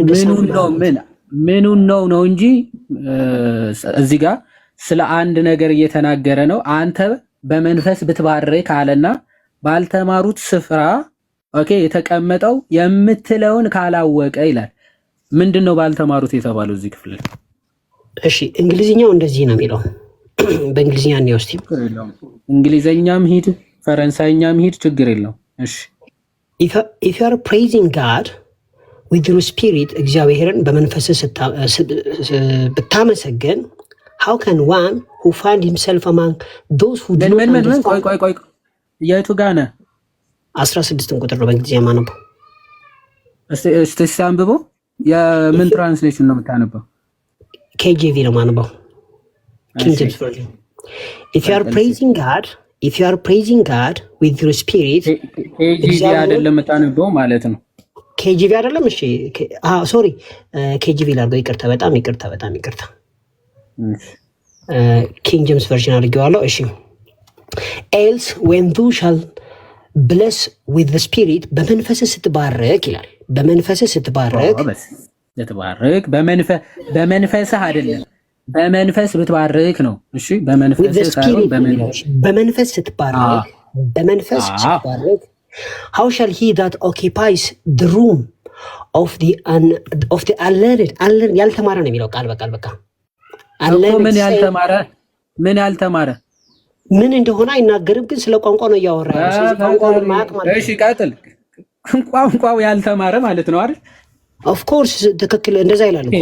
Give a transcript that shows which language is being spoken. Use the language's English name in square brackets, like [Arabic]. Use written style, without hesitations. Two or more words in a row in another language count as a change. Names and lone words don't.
[Amharic] ምኑን ነው እንጂ እዚህ ጋር ስለ አንድ ነገር እየተናገረ ነው። አንተ በመንፈስ ብትባርክ አለና ባልተማሩት ስፍራ ኦኬ የተቀመጠው የምትለውን ካላወቀ ይላል። ምንድነው ባልተማሩት የተባለው እዚህ ክፍል? እሺ እንግሊዝኛው እንደዚህ ነው የሚለው። በእንግሊዝኛ ነው እስቲ። እንግሊዝኛም ሂድ ፈረንሳይኛም ሂድ ችግር የለው። እሺ [English] if you are praising God with your spirit [Amharic] እግዚአብሔርን በመንፈስ ብታመሰግን [English] how can one who find himself among those who do not understand [Amharic] ቆይ የቱ ጋር ነህ? 16 ቁጥር ነው በእንግሊዝኛ ማነበው። እስቲ አንብቦ የምን ትራንስሌሽን ነው የምታነበው? KJV ነው ማነበው። King James Version. [English] If you are praising God with your spirit [Amharic] KJV አይደለም የምታነበው ማለት ነው። KJV አይደለም። እሺ ሶሪ KJV ላድርገው። ይቅርታ በጣም ይቅርታ። King James Version አድርጌዋለሁ። እሺ [English] else when thou shall bless with the spirit [Amharic] በመንፈስ ስትባረክ ይላል። በመንፈስ ስትባረክ በመንፈስህ አይደለም በመንፈስ ብትባርክ ነው። እሺ በመንፈስ ስትባረክ [English] how shall he that occupies the room of the unlearned [Amharic] ያልተማረ ነው የሚለው ቃል በቃል በቃ ምን ያልተማረ ምን እንደሆነ አይናገርም፣ ግን ስለ ቋንቋ ነው እያወራ ያለው። ስለዚህ ቋንቋውን ማያውቅ ማለት ነው። እሺ ቀጥል። ቋንቋው ያልተማረ ማለት ነው አይደል? [English] of course [Amharic] ትክክል፣ እንደዛ ይላል እኮ።